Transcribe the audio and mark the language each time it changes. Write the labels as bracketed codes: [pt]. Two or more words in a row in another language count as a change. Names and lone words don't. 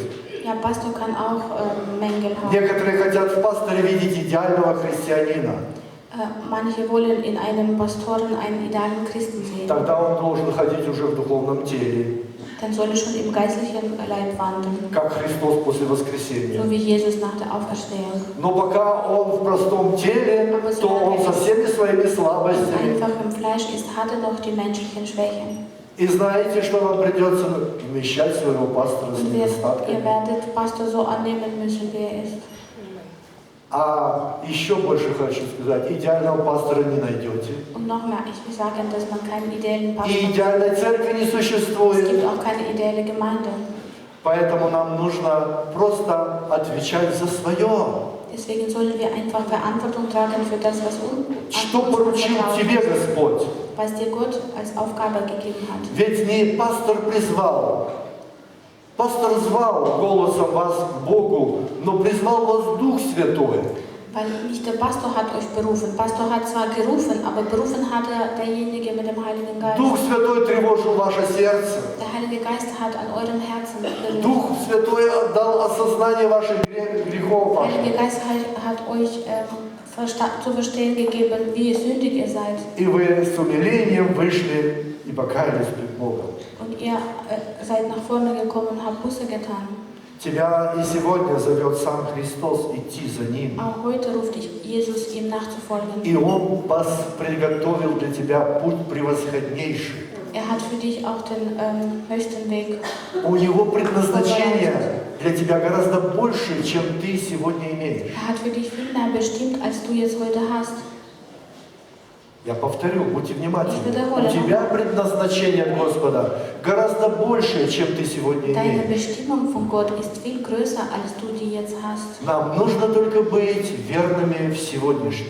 [de] Ja, Pastor kann auch Mängel haben. [ru] Некоторые хотят в пасторе видеть идеального христианина. [de] Manche wollen in einem Pastoren einen idealen Christen sehen. [ru] Тогда он должен ходить уже в духовном теле, [de] Dann soll er schon im geistlichen Leib wandeln, [ru] как Христос после воскресения. [de] so wie Jesus nach der Auferstehung. [ru] Но пока он в простом теле, то он со всеми своими [de] Wenn er [ru] слабостями. [de] einfach im Fleisch ist, hat er noch die menschlichen Schwächen. [ru] И знаете, что вам придется вмещать своего пастора с [de] Und ihr [ru] недостатками. [de] werdet Pastor so annehmen müssen, wie er ist. [ru] А еще больше хочу сказать, идеального пастора не найдете. [de] Und noch mehr, ich will sagen, dass man keinen ideellen Pastor [ru] И [de] hat. [ru] идеальной церкви не [de] Es gibt [ru] существует. [de] auch keine ideelle Gemeinde. [ru] Поэтому нам нужно просто отвечать за свое. [de] Deswegen sollen wir einfach Verantwortung tragen für das, was [ru] Что [de] uns [ru] поручил тебе [de] vertraut, [ru] Господь? [de] was dir Gott als Aufgabe gegeben hat. [ru] Ведь не пастор призвал. Пастор звал голосом вас к Богу, но призвал вас Дух Святой. [de] Weil nicht der Pastor hat euch berufen. Pastor hat zwar gerufen, aber berufen hat er derjenige mit dem Heiligen Geist. [ru] Дух Святой тревожил ваше сердце. [de] Der Heilige Geist hat an eurem Herzen berufen. [ru] Дух Святой дал осознание ваших грехов. [de] Der Heilige Geist hat euch zu verstehen gegeben, wie sündig ihr seid. [ru] И вы с умилением вышли и покаялись пред Богом. [de] Und ihr seid nach vorne gekommen und habt Buße getan. [ru] Тебя и сегодня зовет сам Христос идти за Ним. [de] Auch heute ruft dich Jesus, ihm nachzufolgen. [ru] И Он приготовил для тебя путь превосходнейший. [de] Er hat für dich auch den höchsten Weg. [ru] У Него предназначение для тебя гораздо больше, чем ты сегодня имеешь. [de] Er hat für dich viel mehr bestimmt, als du jetzt heute hast. [ru] Я повторю, будьте внимательны. [de] wiederhole [ru] У тебя [de] nochmal. [ru] предназначение от Господа гораздо больше, чем ты сегодня [de] Deine [ru] имеешь. [de] Bestimmung von Gott ist viel größer, als du die jetzt hast. [ru] Нам нужно только быть верными в сегодняшнем.